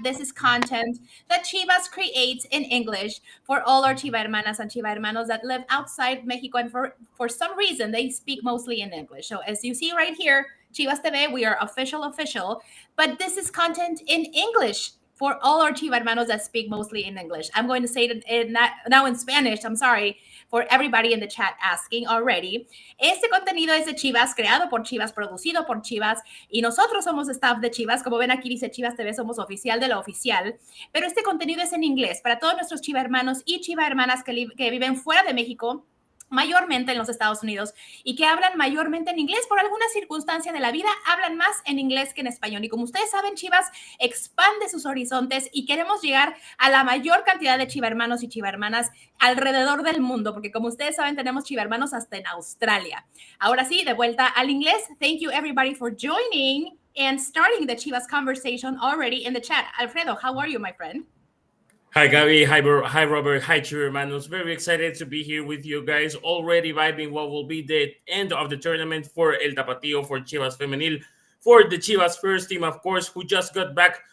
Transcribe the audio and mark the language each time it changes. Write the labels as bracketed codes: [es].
[en] This is content that Chivas creates in English for all our Chiva hermanas and Chiva hermanos that live outside Mexico, and for some reason they speak mostly in English. So as you see right here, Chivas TV, we are official, but this is content in English for all our Chiva hermanos that speak mostly in English. I'm going to say it now in Spanish, I'm sorry, for everybody in the chat asking already. [es] Este contenido es de Chivas, creado por Chivas, producido por Chivas, y nosotros somos staff de Chivas. Como ven aquí dice Chivas TV, somos oficial de la oficial, pero este contenido es en inglés para todos nuestros Chiva hermanos y Chiva hermanas que viven fuera de México, mayormente en los Estados Unidos, y que hablan mayormente en inglés. Por alguna circunstancia de la vida, hablan más en inglés que en español. Y como ustedes saben, Chivas expande sus horizontes y queremos llegar a la mayor cantidad de Chiva hermanos y Chiva hermanas alrededor del mundo, porque como ustedes saben, tenemos Chiva hermanos hasta en Australia. Ahora sí, de vuelta al inglés. [en] Thank you, everybody, for joining and starting the Chivas conversation already in the chat. Alfredo, how are you, my friend? Hi, Gabi. Hi, Robert. Hi, Chiva hermanos. Very excited to be here with you guys. Already vibing what will be the end of the tournament for El Tapatio, for Chivas Femenil, for the Chivas first team, of course, who just got back.